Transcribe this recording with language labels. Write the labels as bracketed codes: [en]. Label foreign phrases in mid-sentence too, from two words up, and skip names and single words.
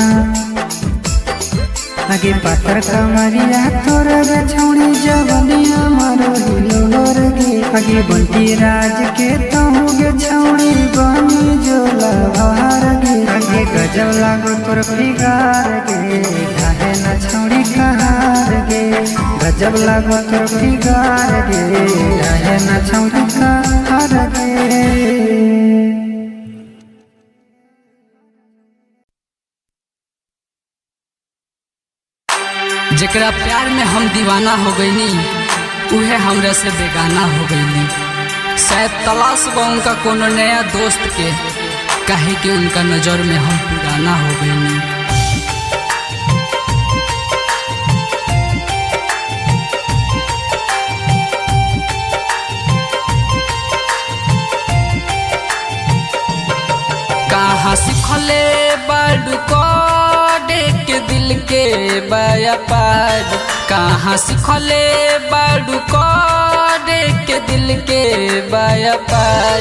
[mai] आगे पातर कमरिया तोर गे छौड़ी जवनिया मारो हिलोर गे आगे बंटी राज के तहु गे छौड़ी बनी जोला बहार गे आगे गजब लागो तोर फिगार गे काहे न छौड़ी कहार गे गजब लागो तोर फिगार गे काहे न छौड़ी कहार गे [bho] जेकरा प्यार में हम दीवाना हो गईनी उहे हमरा से बेगाना हो गईनी शायद तलाश बा उनका कोनो नया दोस्त के काहे कि उनका नजर में हम पुराना हो गईनी कहाँ सिखले बड़ू के दिल के व्यापार कहाँ सिखले बड़ू के दिल के व्यापार